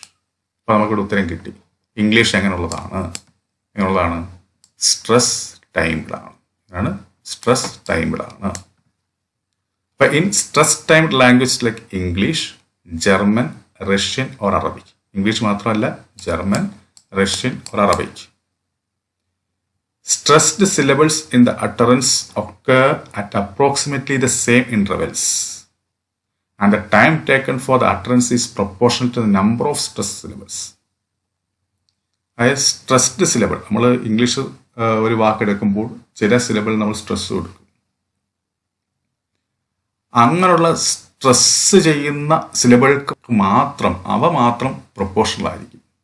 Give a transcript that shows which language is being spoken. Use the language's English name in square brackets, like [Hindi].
[Malayalam] അപ്പോൾ നമുക്കൊരു ഉത്തരം കിട്ടി. ഇംഗ്ലീഷ് എങ്ങനെയുള്ളതാണ്? സ്ട്രെസ് ടൈംഡ് ആണ്. സ്ട്രെസ് ടൈംഡ് ആണ്. അപ്പോൾ [English] In stress timed language like English, German, Russian or Arabic. [Malayalam] English മാത്രമല്ല, German, Russian or Arabic. [English] Stressed syllables in the utterance occur at approximately the same intervals, and the time taken for the utterance is proportional to the number of stressed syllables. [Malayalam] അതായത് stressed syllable, നമ്മൾ English ഒരു വാക്കെടുക്കുമ്പോൾ ചില syllable നമ്മൾ stress കൊടുക്കും. അങ്ങനെയുള്ള stress ചെയ്യുന്ന സിലബിൾക്ക് അവ മാത്രം പ്രൊപ്പോർഷണൽ ആയിരിക്കും.